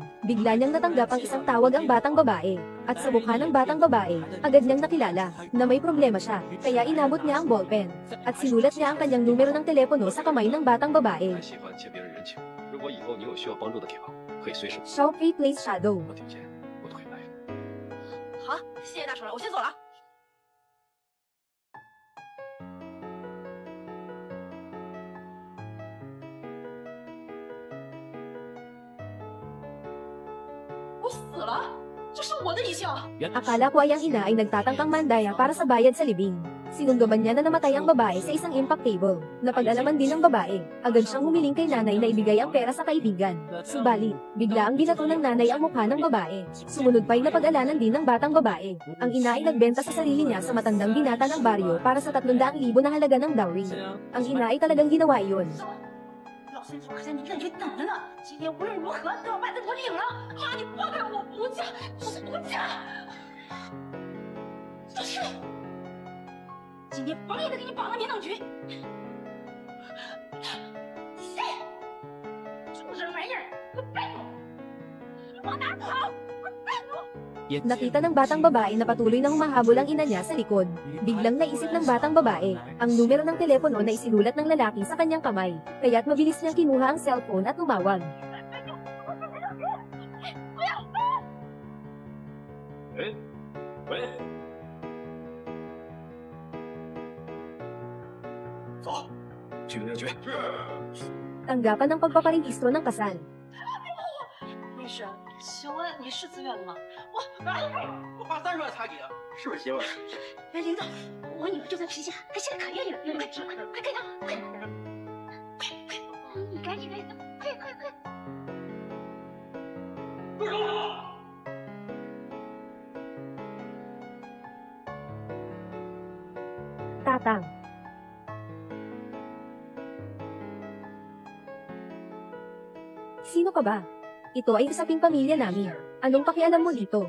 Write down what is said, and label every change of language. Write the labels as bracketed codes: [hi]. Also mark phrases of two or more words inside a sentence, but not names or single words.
[tl] Bigla niyang natanggap ang isang tawag ang batang babae. At sa mukha ng batang babae, agad niyang nakilala na may problema siya. Kaya inabot niya ang ballpen at sinulat niya ang kanyang numero ng telepono sa kamay ng batang babae. [en] Xiao Fei plays Shadow. [zh] 好，谢谢大叔了，我先走了。我死了，这是我的遗像。 [tl] Akala ko ay ang ina ay nagtatangkang mandaya para sa bayad sa libing. Sinungaban niya na namatay ang babae sa isang [en] impact table. [tl] Napag-alaman din ng babae. Agad siyang humiling kay nanay na ibigay ang pera sa kaibigan. Subalit, bigla ang binato ng nanay ang mukha ng babae. Sumunod pa'y napag-alanan din ng batang babae. Ang ina ay nagbenta sa sarili niya sa matandang binata ng baryo para sa 300,000 na halaga ng dowry. Ang ina ay talagang ginawa iyon. [zh] 老孙可在民政局等着呢，今天无论如何都要把他给我领了。妈，你放开我，不嫁，不嫁！就是，今天绑也得给你绑到民政局。谁？畜生玩意儿，给我带走！你往哪跑？给我带走！ [tl] Nakita ng batang babae na patuloy na humahabol ang ina niya sa likod. Biglang naisip ng batang babae ang numero ng telepono na isinulat ng lalaki sa kanyang kamay. Kaya't mabilis niyang kinuha ang cellphone at tumawag. Tanggapan ng pagpaparehistro ng kasal. [zh] 律师，请问你是自愿的吗？我花30万才给的，是不是媳妇儿？哎，领导，我女儿就在皮下，她现在可愿意了，快给她，快！你赶紧，快！住手！ [tl] Tatang. Sino ka ba? Ito ay usaping pamilya namin. Anong pakialam mo dito?